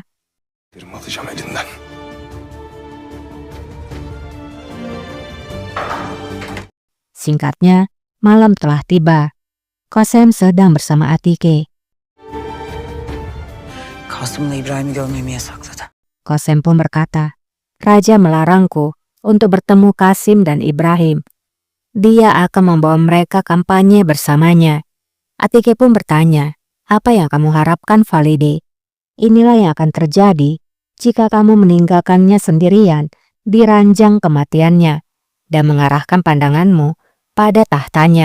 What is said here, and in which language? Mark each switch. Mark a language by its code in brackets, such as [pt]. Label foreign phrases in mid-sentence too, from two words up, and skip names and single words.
[tr] Alacağım elinden. [id] Singkatnya, malam telah tiba. Qasem sedang bersama Atike. [tr] Kasım'la İbrahim'i görmemi yasakladı. [id] Qasem pun berkata, Raja melarangku untuk bertemu Kasim dan Ibrahim. Dia akan membawa mereka kampanye bersamanya. Atike pun bertanya, apa yang kamu harapkan, Valide? Inilah yang akan terjadi jika kamu meninggalkannya sendirian di ranjang kematiannya dan mengarahkan pandanganmu pada tahtanya.